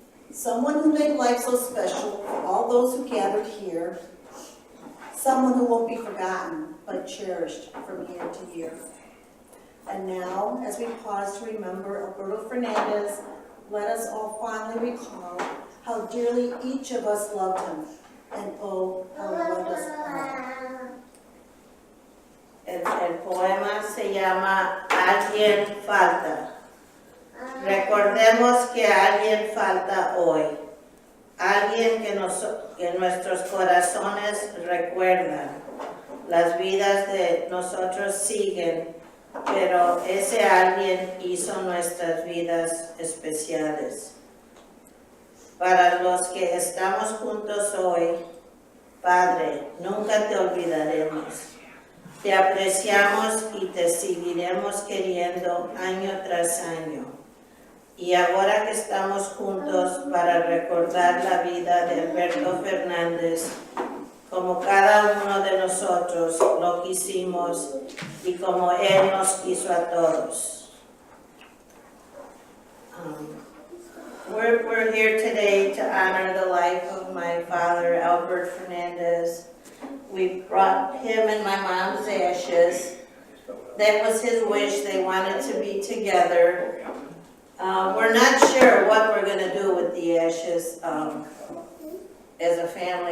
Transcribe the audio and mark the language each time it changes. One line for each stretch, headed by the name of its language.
English: Someone who made life so special for all those who gathered here, someone who won't be forgotten but cherished from year to year. And now, as we pause to remember Alberto Fernandez, let us all fondly recall how dearly each of us loved him, and oh, how he loved us all.
Spanish: El poema se llama Alguien falta. Recordemos que alguien falta hoy, alguien que nuestros corazones recuerdan. Las vidas de nosotros siguen, pero ese alguien hizo nuestras vidas especiales. Para los que estamos juntos hoy, Padre, nunca te olvidaremos. Te apreciamos y te seguiremos queriendo año tras año. Y ahora que estamos juntos para recordar la vida de Alberto Fernández, como cada uno de nosotros lo quisimos y como él nos quiso a todos.
English: We're here today to honor the life of my father, Alberto Fernandez. We brought him and my mom's ashes. That was his wish. They wanted to be together. We're not sure what we're going to do with the ashes as a family.